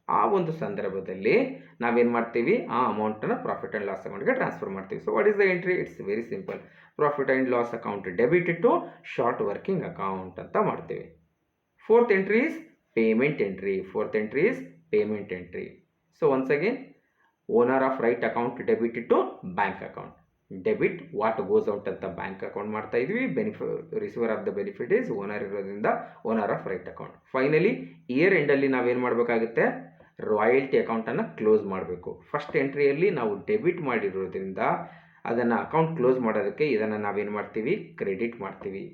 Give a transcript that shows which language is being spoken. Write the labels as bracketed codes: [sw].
[kn] ಆ ಒಂದು ಸಂದರ್ಭದಲ್ಲಿ ನಾವೇನು ಮಾಡ್ತೀವಿ? ಆ ಅಮೌಂಟನ್ನು ಪ್ರಾಫಿಟ್ ಆ್ಯಂಡ್ ಲಾಸ್ ಅಕೌಂಟ್ಗೆ ಟ್ರಾನ್ಸ್ಫರ್ ಮಾಡ್ತೀವಿ. So what is the entry? [en] it's very simple: profit and loss account debit to short working account [kn] ಅಂತ ಮಾಡ್ತೀವಿ. [en] Fourth entry is payment entry. Fourth entry is payment entry. So once again, owner of right account debited to bank account. Debit what goes out [kn] ಅಂತ bank account ಮಾಡ್ತಾ ಇದ್ವಿ, [en] receiver of the benefit is owner [kn] ಇರೋದ್ರಿಂದ [en] Owner of right account. [kn] Finally year ಎಂಡಲ್ಲಿ ನಾವೇನು ಮಾಡಬೇಕಾಗುತ್ತೆ, royalty ಅಕೌಂಟನ್ನು close ಮಾಡಬೇಕು. First ಎಂಟ್ರಿಯಲ್ಲಿ ನಾವು debit ಮಾಡಿರೋದ್ರಿಂದ ಅದನ್ನು ಅಕೌಂಟ್ ಕ್ಲೋಸ್ ಮಾಡೋದಕ್ಕೆ ಇದನ್ನು ನಾವೇನು ಮಾಡ್ತೀವಿ, ಕ್ರೆಡಿಟ್ ಮಾಡ್ತೀವಿ.